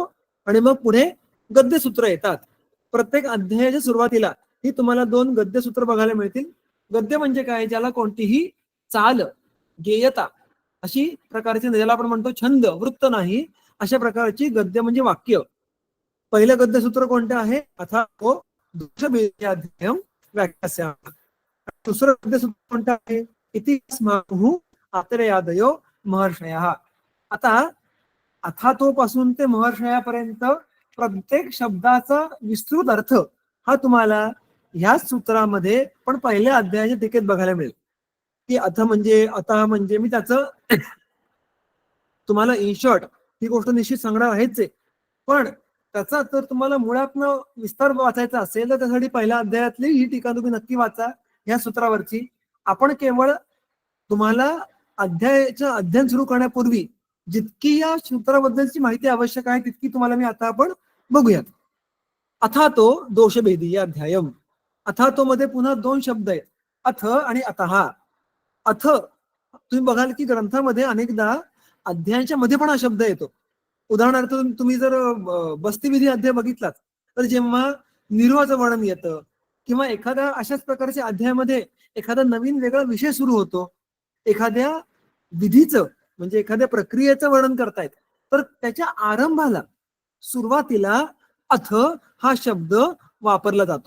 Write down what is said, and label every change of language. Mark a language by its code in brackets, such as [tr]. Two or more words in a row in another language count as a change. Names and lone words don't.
[mr] आणि मग पुढे गद्यसूत्र येतात. प्रत्येक अध्यायाच्या सुरुवातीला ही तुम्हाला 2 गद्यसूत्र बघायला मिळतील. गद्य म्हणजे काय, ज्याला कोणतीही चाल, गेयता अशी प्रकारची, ज्याला आपण म्हणतो छंद, वृत्त नाही, अशा प्रकारची गद्य म्हणजे वाक्य. पहिलं गद्यसूत्र कोणतं आहे, [sa] अथातो दोषभेदाध्यायं व्याख्यास्यामः. [mr] दुसरं गद्यसूत्र कोणतं आहे, [sa] इति स्महुः आत्रेयादयो महर्षयः. [mr] आता अथातो पासून ते महर्षयापर्यंत प्रत्येक शब्दाचा विस्तृत अर्थ हा तुम्हाला ह्याच सूत्रामध्ये पण पहिल्या अध्यायाच्या टीकेत बघायला मिळेल. की अथ म्हणजे, अतः म्हणजे, मी त्याचं तुम्हाला [en] in short [mr] ही गोष्ट निश्चित सांगणार आहेच आहे. पण त्याचा जर तुम्हाला मुळातनं विस्तार वाचायचा असेल तर त्यासाठी पहिल्या अध्यायातली ही टीका तुम्ही नक्की वाचा या सूत्रावरची. आपण केवळ तुम्हाला अध्यायाचं अध्ययन सुरू करण्यापूर्वी जितकी या सूत्राबद्दलची माहिती आवश्यक आहे तितकी तुम्हाला मी आता आपण बघूयात. [sa] अथातो दोषभेदीय अध्यायम. [mr] अथातो मध्ये पुन्हा 2 शब्द आहेत, अथ आणि अतः. अथ तुम्ही बघाल की ग्रंथामध्ये अनेकदा अध्यायांच्या मध्ये पण हा शब्द येतो. उदाहरणार्थ तुम्ही जर बस्तीविधी अध्याय बघितलात तर जेव्हा निर्वाचं वर्णन येतं किंवा एखाद्या अशाच प्रकारच्या अध्यायामध्ये एखादा नवीन वेगळा विषय सुरू होतो, एखाद्या विधीचं म्हणजे एखाद्या प्रक्रियेचं वर्णन करतायत, तर त्याच्या आरंभाला सुरुवातीला अथ हा शब्द वापरला जातो.